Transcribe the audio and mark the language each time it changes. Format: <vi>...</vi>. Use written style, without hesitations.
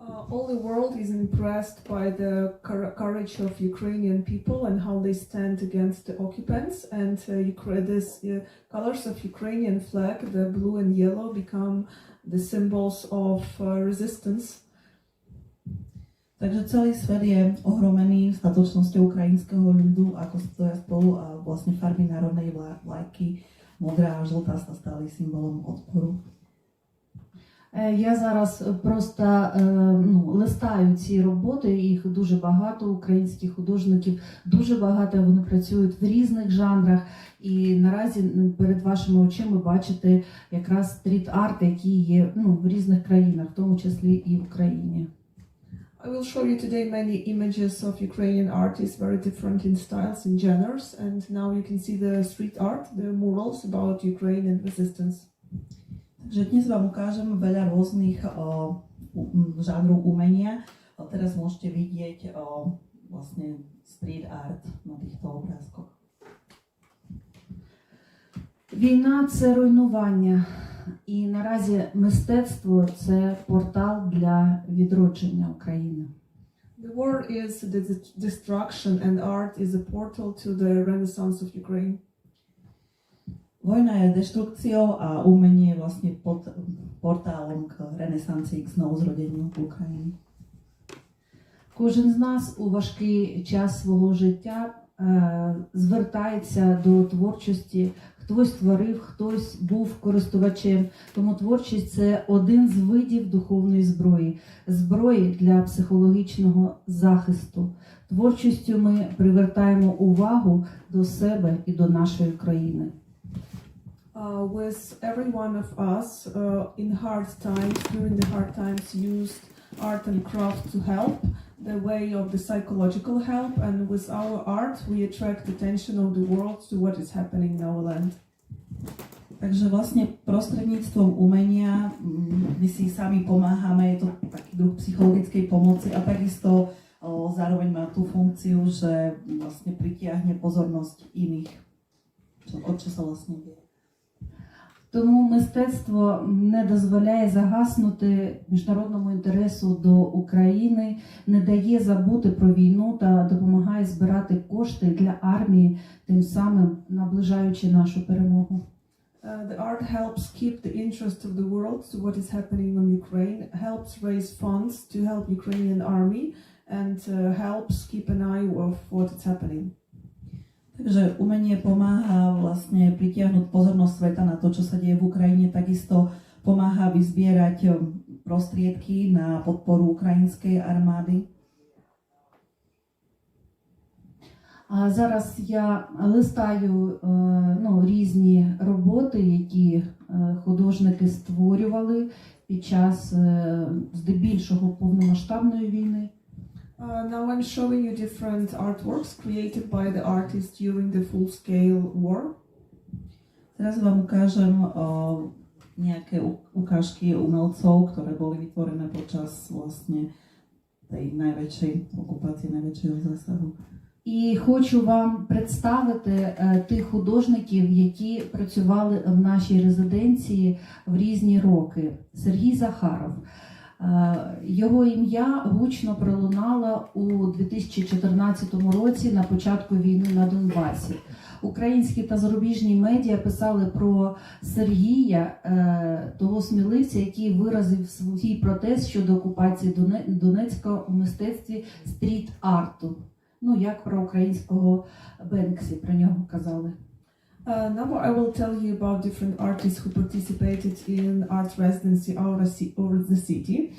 <en>All the world is impressed by the courage of Ukrainian people and how they stand against the occupants. And these colors of Ukrainian flag, the blue and yellow, become the symbols of resistance.</en> <sk>Takže celý svet je ohromený statočnosťou ukrajinského ľudu, ako stoja spolu a vlastne farby národnej vlajky, modrá a žltá, sa stali symbolom odporu.</sk> <uk>Я зараз просто листаю ці роботи, їх дуже багато, українських художників, дуже багато, вони працюють в різних жанрах. І наразі перед вашими очима бачите якраз стріт-арт, який є в різних країнах, в тому числі і в Україні.</uk> <en>I will show you today many images of Ukrainian artists, very different in styles and genres. And now you can see the street art, the murals about Ukraine and resistance.</en> <sk>Takže dnes vám ukážem veľa rôznych žánrov umenia. Teraz môžete vidieť vlastne street art na týchto obrázkoch.</sk> <uk>Війна – це руйнування. І наразі мистецтво – це портал для відродження України.</uk> <en>The war is the destruction and art is a portal to the renaissance of Ukraine.</en> <sk>Vojna je deštrukciou a umenie je vlastne pod portálom k renesancii, k znovuzrodeniu Ukrajiny.</sk> <uk>Кожен з нас у важкий час свого життя звертається до творчості. Хтось творив, хтось був користувачем. Тому творчість – це один з видів духовної зброї. Зброї для психологічного захисту. Творчістю ми привертаємо увагу до себе і до нашої країни.</uk> <en>With every one of us in hard times, during the hard times, used art and craft to help, the way of the psychological help, and with our art we attract attention of the world to what is happening in our land.</en> <sk>Takže vlastne prostredníctvom umenia my si sami pomáhame, je to taký druh psychologickej pomoci a takisto zároveň má tú funkciu, že vlastne pritiahne pozornosť iných, čo sa vlastne deje.</sk> <uk>Тому мистецтво не дозволяє загаснути міжнародному інтересу до України, не дає забути про війну та допомагає збирати кошти для армії, тим самим наближаючи нашу перемогу.</uk> <en>The art helps keep the interest of the world to what is happening in Ukraine, helps raise funds to help Ukrainian army, and helps keep an eye of what is happening.</en> <sk>Takže umenie pomáha vlastne pritiahnuť pozornosť sveta na to, čo sa deje v Ukrajine, takisto pomáha vyzbierať prostriedky na podporu ukrajinskej armády.</sk> <uk>А зараз я листаю різні роботи, які художники створювали під час здебільшого повномасштабної війни.</uk> <en>Now I'm showing you different artworks created by the artists during the full-scale war.</en> <sk>Teraz vám ukážem nejaké ukážky umelcov, ktoré boli vytvorené počas vlastne tej najväčšej okupácie, najväčšieho zásahu.</sk> <uk>І хочу вам представити тих художників, які працювали в нашій резиденції в різні роки. Сергій Захаров. Його ім'я гучно пролунало у 2014 році на початку війни на Донбасі. Українські та зарубіжні медіа писали про Сергія, того сміливця, який виразив свій протест щодо окупації Донецька у мистецтві стріт-арту. Як про українського Бенксі, про нього казали.</uk> <en>Now I will tell you about different artists who participated in art residency over the city.</en>